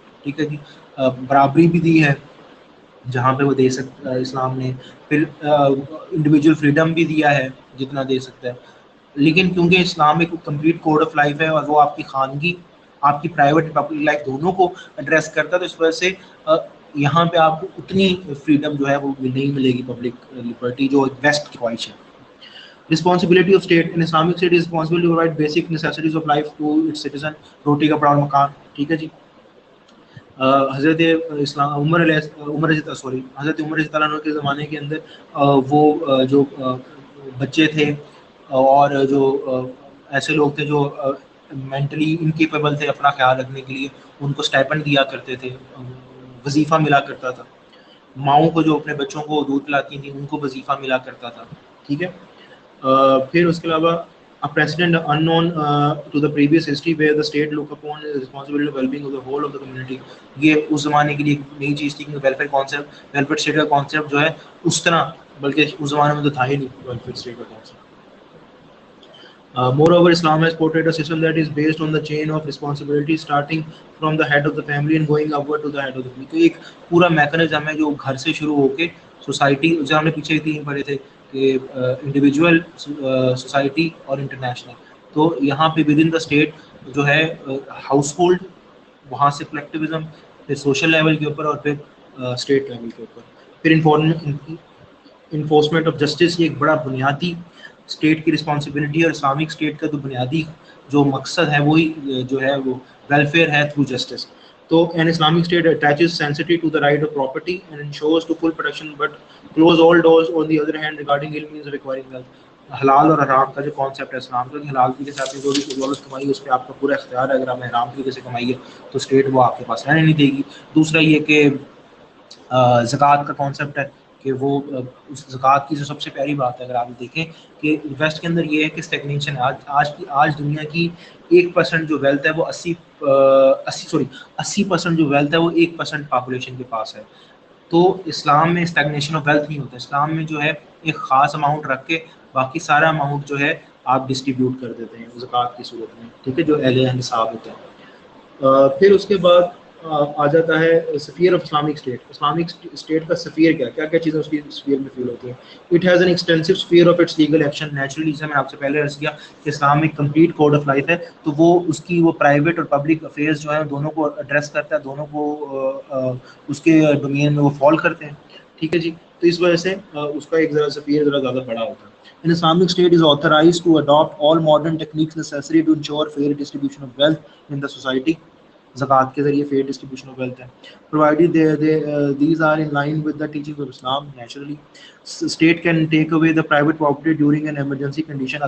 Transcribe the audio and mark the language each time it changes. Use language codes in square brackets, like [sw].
[ur] ٹھیک ہے جی, برابری بھی دی ہے جہاں پہ وہ دے سکتا ہے اسلام نے, پھر انڈیویجول فریڈم بھی دیا ہے جتنا دے سکتا ہے. لیکن کیونکہ اسلام ایک کمپلیٹ کوڈ آف لائف ہے اور وہ آپ کی خانگی, آپ کی پرائیویٹ پبلک لائف دونوں کو ایڈریس کرتا ہے, تو اس وجہ سے یہاں پہ آپ کو اتنی فریڈم جو ہے وہ نہیں ملے گی, پبلک لبرٹی جو ویسٹ کی خواہش ہے. [en] Responsibility of state in Islamic state is responsible to provide basic necessities of life to its citizen. [ur] روٹی کپڑا اور مکان. ٹھیک ہے جی. حضرت عمر حضرت عمر رضی اللہ عنہ کے زمانے کے اندر وہ جو بچے تھے اور جو ایسے لوگ تھے جو مینٹلی انکیپیبل تھے اپنا خیال رکھنے کے لیے, ان کو اسٹائپنڈ دیا کرتے تھے, وظیفہ ملا کرتا تھا. ماؤں کو جو اپنے بچوں کو دودھ پلاتی تھیں ان کو وظیفہ ملا کرتا تھا. ٹھیک ہے. پھر اس کے علاوہ [en] a precedent unknown to the previous history where the state look upon the responsibility of well-being of the whole of the community. [ur] یہ اس زمانے کے لیے ایک نئی چیز تھی کہ ویلفیئر کانسیپٹ, ویلفیئر اسٹیٹ کا کانسیپٹ جو ہے اس طرح, بلکہ اس زمانے میں تو تھا ہی نہیں ویلفیئر اسٹیٹ کا concept. [en] Moreover, Islam has portrayed a system that is based on the chain of responsibility starting from the head of the family and going upward to the head of the family. [ur] تو ایک پورا mechanism ہے جو گھر سے شروع ہو کے society, جو ہم نے پیچھے تین پڑھے تھے کہ انڈیویجول, سوسائٹی اور انٹرنیشنل. تو یہاں پہ [en] with in the state [ur] جو ہے ہاؤس ہولڈ, وہاں سے کلیکٹیوزم, پھر سوشل لیول کے اوپر, اور پھر اسٹیٹ لیول کے اوپر. پھر انفورسمنٹ آف جسٹس, یہ ایک بڑا بنیادی اسٹیٹ کی رسپانسبلٹی ہے, اور اسلامک اسٹیٹ کا تو بنیادی جو مقصد ہے وہی جو ہے وہ ویلفیئر ہے تھرو جسٹس. [en] تو an Islamic state attaches sanctity to the right of property and ensures to full protection but close all doors on the other hand regarding ill means of acquiring wealth. [ur] حلال اور حرام کا جو concept ہے اسلام کا, کہ حلال طریقے سے آپ نے جو بھی دولت کمائی ہے اس پہ آپ کا پورا اختیار ہے, اگر آپ نے حرام طریقے سے کمائی ہے تو اسٹیٹ وہ آپ کے پاس رہنے نہیں دے گی. دوسرا یہ کہ زکوٰۃ کا کانسیپٹ ہے کہ وہ اس زکوٰۃ کی جو سب سے پیاری بات ہے اگر آپ دیکھیں کہ ویسٹ کے اندر یہ ہے کہ اسٹیگنیشن ہے. آج دنیا کی 1% جو ویلتھ ہے وہ 80% جو ویلتھ ہے وہ 1% پاپولیشن کے پاس ہے. تو اسلام میں اسٹیگنیشن آف ویلتھ نہیں ہوتا. اسلام میں جو ہے ایک خاص اماؤنٹ رکھ کے باقی سارا اماؤنٹ جو ہے آپ ڈسٹریبیوٹ کر دیتے ہیں زکوٰۃ کی صورت میں. ٹھیک ہے, جو اہل نصاب ہوتے ہیں. پھر اس کے بعد آ جاتا ہے سفیر of Islamic state. Islamic state کا سفیر کیا کیا چیزیں اس کی سفیر میں فیل ہوتی ہیں. [en] It has an extensive sphere of its legal action. [ur] Naturally جسے میں آپ سے پہلے عرض کیا کہ اسلام ایک کمپلیٹ کوڈ آف لائف ہے, تو وہ اس کی وہ پرائیویٹ اور پبلک افیئرز جو ہیں دونوں کو ایڈریس کرتا ہے, دونوں کو اس کے ڈومین میں وہ فال کرتے ہیں. ٹھیک ہے جی, تو اس وجہ سے اس کا ایک ذرا سفیر ذرا زیادہ بڑا ہوتا ہے. [en] An Islamic state is authorized to adopt all modern techniques necessary to ensure fair distribution of wealth in the society. [ur] زکوٰۃ کے ذریعے فیئر ڈسٹریبیوشن آف ویلتھ ہے, [en] provided these are in line with the teachings of Islam. Naturally, state can take away the private property during an emergency condition.